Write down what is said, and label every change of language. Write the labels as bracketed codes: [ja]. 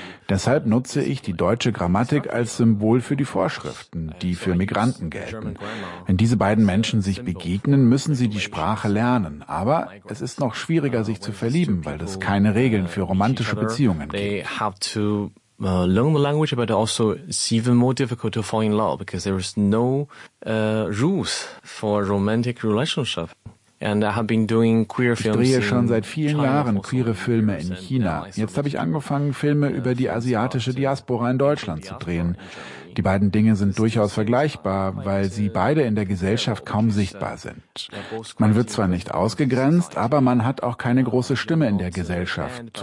[de] Deshalb nutze ich die deutsche Grammatik als Symbol für die Vorschriften, die für Migranten gelten. Wenn diese beiden Menschen sich begegnen, müssen sie die Sprache lernen. Aber es ist noch schwieriger, sich zu verlieben, weil es keine Regeln für romantische Beziehungen gibt. [en] Learn the language, but also it's even more difficult to fall in love because there is no rules for romantic relationship. And I have been doing queer films. [de] Ich drehe schon seit vielen Jahren queere Filme in China. Jetzt habe ich angefangen, Filme über die asiatische Diaspora in Deutschland zu drehen. Die beiden Dinge sind durchaus vergleichbar, weil sie beide in der Gesellschaft kaum sichtbar sind. Man wird zwar nicht ausgegrenzt, aber man hat auch keine große Stimme in der Gesellschaft.